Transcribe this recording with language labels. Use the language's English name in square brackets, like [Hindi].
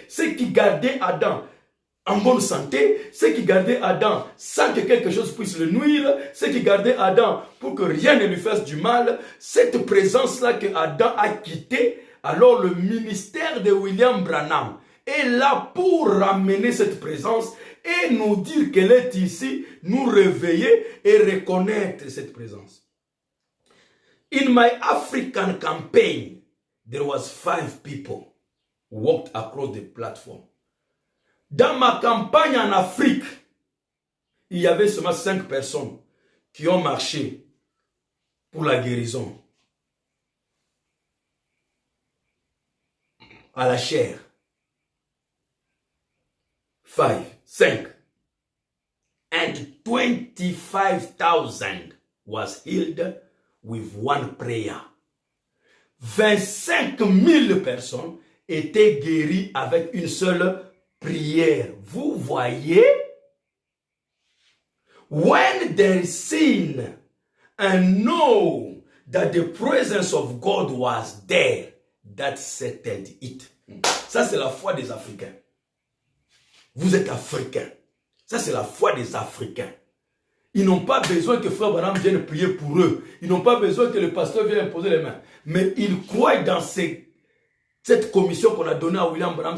[French] Ce qui gardait Adam en bonne santé, ce qui gardait Adam sans que quelque chose puisse le nuire, ce qui gardait Adam pour que rien ne lui fasse du mal, cette présence-là que Adam a quittée, alors le ministère de William Branham est là pour ramener cette présence et nous dire qu'elle est ici, nous réveiller et reconnaître cette présence. [English] In my African campaign, there was 5 people who walked across the platform. [French] Dans ma campagne en Afrique, il y avait seulement 5 personnes qui ont marché pour la guérison. À la chair. 5. [English] And 25,000 was healed with one prayer. [French] 25 000 personnes étaient guéries avec une seule prière. Vous voyez? [English] When there is sin and know that the presence of God was there, that settled it. [French] Ça, c'est la foi des Africains. Vous êtes Africains. Ça, c'est la foi des Africains. Ils n'ont pas besoin que Frère Branham vienne prier pour eux. Ils n'ont pas besoin que le pasteur vienne imposer les mains. Mais ils croient dans cette commission qu'on a donnée à William Branham.